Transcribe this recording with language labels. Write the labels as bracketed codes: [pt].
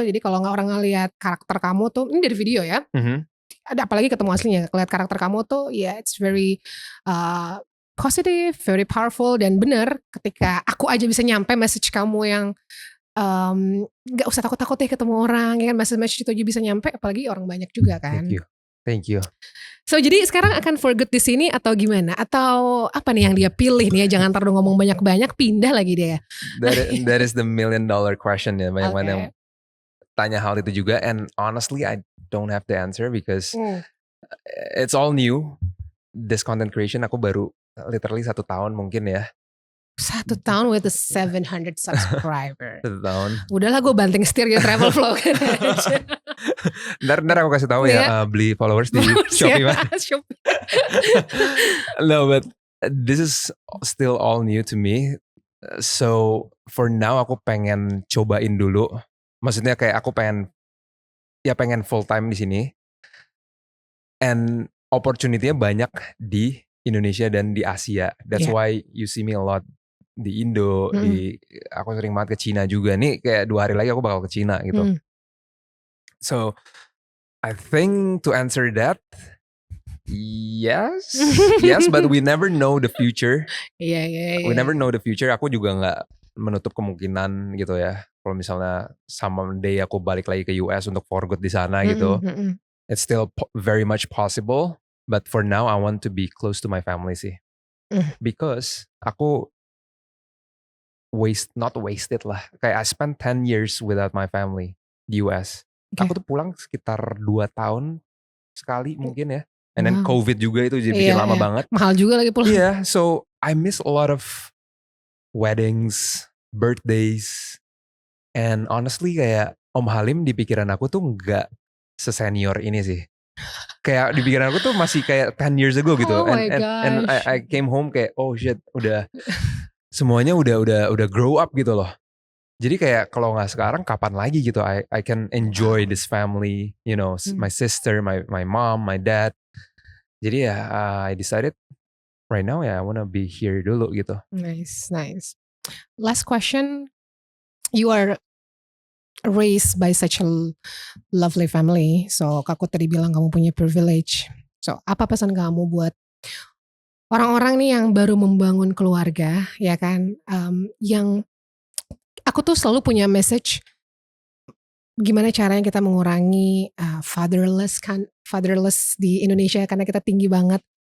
[id] Jadi kalau orang ngelihat karakter kamu tuh, ini dari video ya. Ada apalagi ketemu aslinya, lihat karakter kamu tuh ya [en] it's very positive, very powerful [id] dan bener ketika aku aja bisa nyampe message kamu yang gak usah takut-takut deh ketemu orang ya kan, message itu aja bisa nyampe, apalagi orang banyak juga kan. [en] Thank you. [id] So jadi sekarang akan [en] for good [id] di sini atau gimana? Atau apa nih yang dia pilih nih ya? Jangan terlalu ngomong banyak-banyak, pindah lagi dia. [en] That is the $1 million question ya. [id] Banyak yang tanya hal itu juga. [en] And honestly, I don't have the answer because it's all new. This content creation [id] aku baru literally 1 tahun mungkin ya. 1 tahun [en] with a 700 subscriber. [id] 1 tahun. Udahlah gue banting setir ya travel vlog aja. Ntar aku kasih tahu ya beli followers di Shopee mana. [en] No, but this is still all new to me. So for now [id] aku pengen cobain dulu. Maksudnya kayak aku pengen full time di sini. And opportunity-nya banyak di Indonesia dan di Asia. [en] That's why you see me a lot [id] di Indo, aku sering banget ke Cina juga. Nih kayak 2 hari lagi aku bakal ke Cina gitu. [en] So I think to answer that, yes, but we never know the future. We never know the future. [id] Aku juga nggak menutup kemungkinan gitu ya. Kalau misalnya someday aku balik lagi ke US untuk [en] for good [id] di sana gitu, [en] it's still very much possible. But for now, I want to be close to my family sih, because aku not wasted lah. Kayak I spent 10 years without my family di US. [id] Aku tuh pulang sekitar 2 tahun sekali mungkin ya. [en] And then [id] COVID juga itu jadi bikin lama banget. Mahal juga lagi pulang. [en] Yeah, so I miss a lot of weddings, birthdays. [id] And honestly kayak Om Halim di pikiran aku tuh gak sesenior ini sih. Kayak di pikiran aku tuh masih kayak [en] 10 years ago [id] gitu. [en] And I came home [id] kayak oh shit, udah semuanya udah [en] grow up [id] gitu loh. Jadi kayak kalau nggak sekarang kapan lagi gitu [en] I can enjoy this family, my sister, my mom, my dad. [id] Jadi ya [en] I decided right now I wanna be here [id] dulu gitu. [en] Nice. Last question, you are raised by such a lovely family. [id] So aku tadi bilang kamu punya privilege. So apa pesan kamu buat orang-orang nih yang baru membangun keluarga ya kan, yang aku tuh selalu punya message gimana caranya kita mengurangi fatherless di Indonesia karena kita tinggi banget.